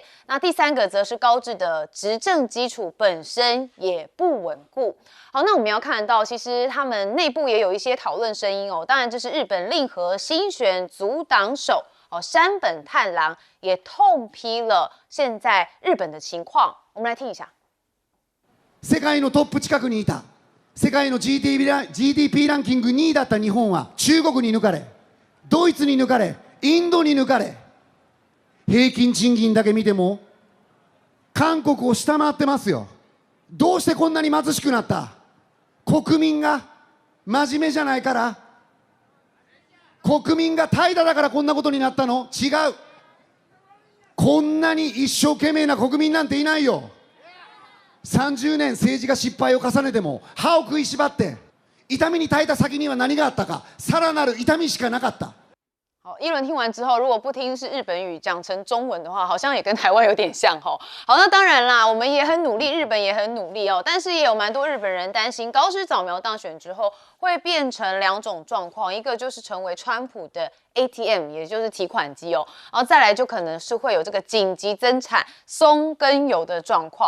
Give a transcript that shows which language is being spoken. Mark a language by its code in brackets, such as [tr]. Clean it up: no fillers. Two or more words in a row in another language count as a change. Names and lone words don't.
[zh] 那第3个则是高市的执政基础本身也不稳固。好，那我们要看到，其实他们内部也有一些讨论声音哦。当然，这是日本令和新选组党首山本太郎也痛批了现在日本的情况。我们来听一下。 [ja] 世界のトップ近くにいた。世界の GDP ランキング2位だった日本は中国に抜かれ、ドイツに抜かれ、インドに抜かれ、平均賃金だけ見ても韓国を下回ってますよ。どうしてこんなに貧しくなった？国民が真面目じゃないから？国民が怠惰だからこんなことになったの？違う。こんなに一生懸命な国民なんていないよ。30年政治が失敗を重ねても歯を食いしばって痛みに耐えた先には何があったか、さらなる痛みしかなかった。 [zh] 好，一轮听完之后，如果不听是日本语讲成中文的话，好像也跟台湾有点像吼。好，那当然啦，我们也很努力，日本也很努力哦，但是也有蛮多日本人担心高市早苗当选之后会变成2种状况，一个就是成为川普的 ATM， 也就是提款机哦，然后再来就可能是会有这个紧急增产松跟油的状况。